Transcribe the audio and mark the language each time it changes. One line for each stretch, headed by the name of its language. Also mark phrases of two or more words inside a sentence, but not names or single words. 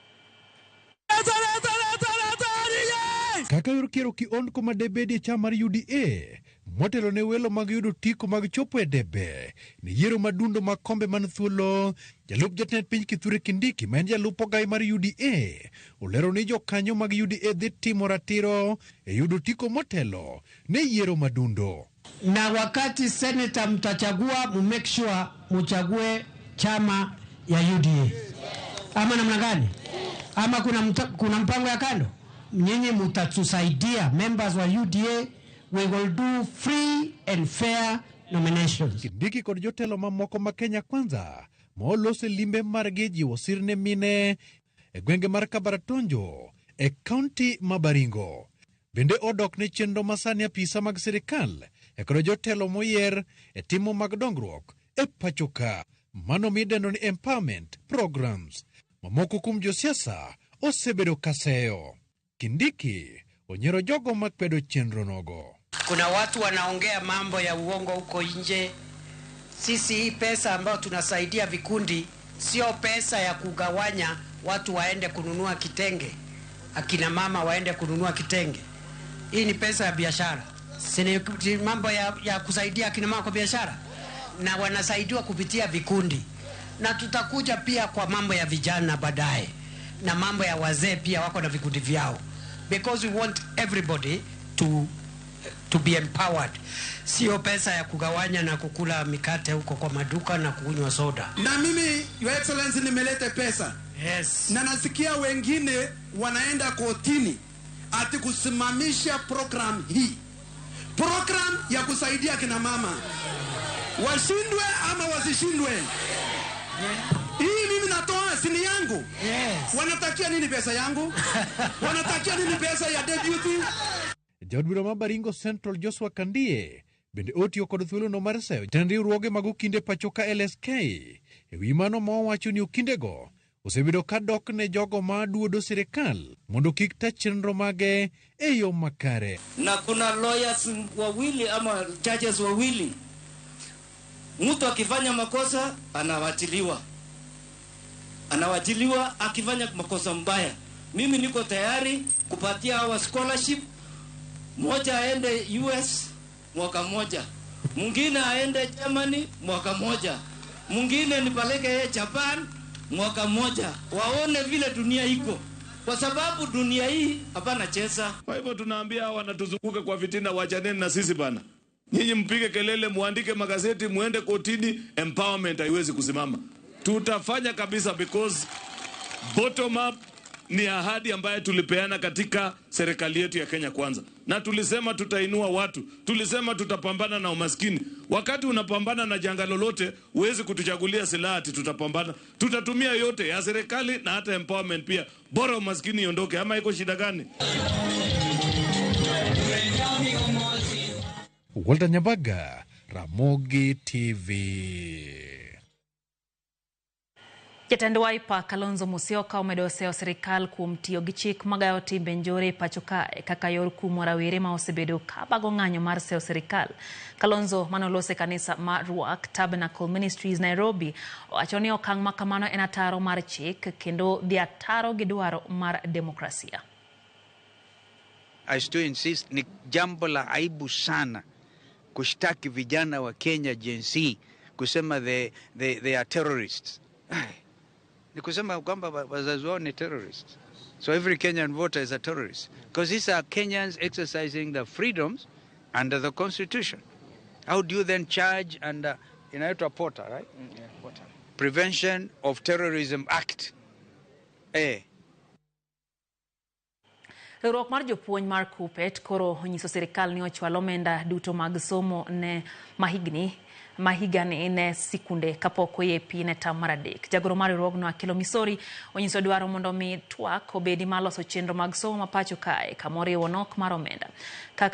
Luo (Kenya and Tanzania): Kaka yor kiero ki on kuma debedi chamar UDA motelo ne welo mag yudo tiko mag chopo e debe ni yiero madundo mag kombe man thuolo. Jalup jatend piny Kithure Kindiki ma en jalupo gai mar UDA olero ni jokanyo mag UDA dhi timo ratiro e yudo tiko motelo ne yiero madundo.
Swahili: Na wakati senator mtachagua
English: make sure
Swahili: muchague chama ya UDA. Ama namna gani? Ama kuna mpango ya kando? Nyinyi mutatusaidia members wa UDA,
English: we will do free and fair nominations.
Luo (Kenya and Tanzania): Kindiki kod jotelo mamoko ma Kenya Kwanza molose limbe margi jiwo sirne mine e gwenge mar Kabaratonjo e kaunti ma Baringo. Bende odok ne chenro masani apisa mag sirikal e kod jotelo moyier e timo mag dongruok e pachoka. Mano midendo ni
English: empowerment programs.
Luo (Kenya and Tanzania): Mamoko kum josiasa osebedo kaseyo. Kindiki onyero jogo makwedo chenro nogo.
Swahili: Kuna watu wanaongea mambo ya uongo huko nje. Sisi hii pesa ambayo tunasaidia vikundi sio pesa ya kugawanya watu waende kununua kitenge. Akina mama waende kununua kitenge. Hii ni pesa ya biashara. Si mambo ya kusaidia akina mama kwa biashara. Na wanasaidiwa kupitia vikundi. Na tutakuja pia kwa mambo ya vijana baadaye. Na mambo ya wazee pia wako na vikundi vyao.
English: Because we want everybody to be empowered.
Swahili: Sio pesa ya kugawanya na kukula mikate huko kwa maduka na kunywa soda. Na mimi,
English: Your Excellency,
Swahili: nimeleta pesa.
English: Yes.
Swahili: Na nasikia wengine wanaenda kotini ati kusimamisha program hii. Program ya kusaidia kina mama. Washindwe ama wasishindwe. Hii mimi natoa sini yangu.
English: Yes.
Swahili: Wanatakia nini pesa yangu? Wanatakia nini pesa ya deputy?
Luo (Kenya and Tanzania): Jodbura ma Baringo Central Joshua Kandie bende otio kod thuolo no mar seyo jatend riwruoge mag okinde pachoka LSK e wi mano ma owacho ni okindego osebedo ka dok ne jogo ma duodo sirikal mondo kik ta chenro mage e yo makare.
Swahili: Na kuna lawyers wawili ama judges wawili, mtu akifanya makosa anawachiliwa akifanya makosa mbaya. Mimi niko tayari kupatia hawa scholarship, moja aende US mwaka moja, mwingine aende Germany mwaka moja, mwingine nipeleke yeye Japan mwaka moja, waone vile dunia iko, kwa sababu dunia hii hapana cheza. Kwa hivyo tunaambia hawa wanatuzunguka kwa fitina, wachaneni na sisi bana. Nyinyi mpige kelele, muandike magazeti, muende kotini, empowerment haiwezi kusimama. Tutafanya kabisa,
English: because bottom up
Swahili: ni ahadi ambayo tulipeana katika serikali yetu ya Kenya Kwanza. Na tulisema tutainua watu, tulisema tutapambana na umaskini. Wakati unapambana na janga lolote, huwezi kutuchagulia silaha ati tutapambana. Tutatumia yote ya serikali na hata empowerment pia. Bora umaskini iondoke, ama iko shida gani? Walter Nyambaga, Ramogi TV.
Luo (Kenya and Tanzania): Jatend Wiper Kalonzo Musyoka omedoseo sirikal kuom tiyo gi chik magayo timbe njore pachoka kaka yor kumo rawere ma osebedo ka bago ng'anyo mar seo sirikal. Kalonzo manolose kanisa mar Ruach Tabernacle Ministries Nairobi owacho ni okang' ma kamano en ataro mar chik kendo dhi ataro gi dwaro mar demokrasia.
English: I still insist,
Swahili: ni jambo la aibu sana kushtaki vijana wa Kenya Gen Z kusema
English: they are terrorists.
Swahili: Ni kusema kwamba wazazi wao ni terrorists.
English: So every Kenyan voter is a terrorist. Because these are Kenyans exercising their freedoms under the Constitution. How do you then charge under, inaitwa POTA, right? Yeah, POTA. Prevention of Terrorism Act.
Luo (Kenya and Tanzania): Riwruok mar jopuonj mar KUPPET koro onyiso sirikal ni ochwalo omenda duto mag somo ne mahigani ne sikunde kapok oyepi ne tam mar adek. Jagoro mar riwruogno Akilo Misori onyiso dwaro mondo mi twak obedi mar loso chenro mag somo ma pacho kae kamoriwo nok mar omenda.